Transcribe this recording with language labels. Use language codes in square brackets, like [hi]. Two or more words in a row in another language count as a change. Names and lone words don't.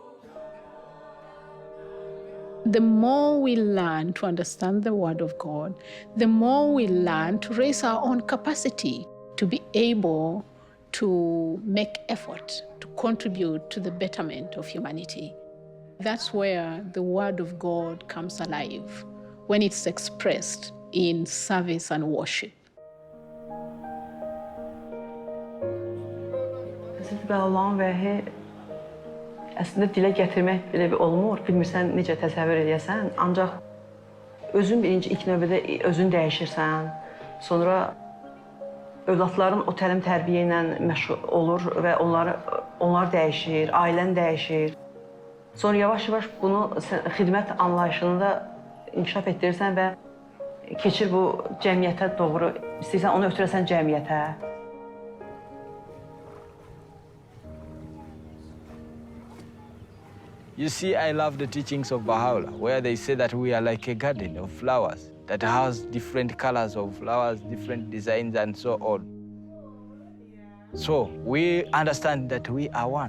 [en] The more we learn to understand the Word of God, the more we learn to raise our own capacity to be able to make effort to contribute to the betterment of humanity. That's where the Word of God comes alive, when it's expressed in service and worship. [az] Həzrəti Allahın vəhi əslində dilə gətirmək belə bir olmur. Bilmirsən necə təsəvvür edəsən. Ancaq özün ilk növbədə özün dəyişirsən. Sonra övladların o təlim tərbiyə ilə məşğul olur və onlar dəyişir, ailən dəyişir. Sonra yavaş-yavaş bunu xidmət anlayışını da inkişaf etdirirsən və keçir bu cəmiyyətə doğru. İstəyirsən onu ötürəsən cəmiyyətə. [en] You see, I love the teachings of Baha'u'llah, where they say that we are like a garden of flowers that has different colors of flowers, different designs, and so on. So we understand that we are one.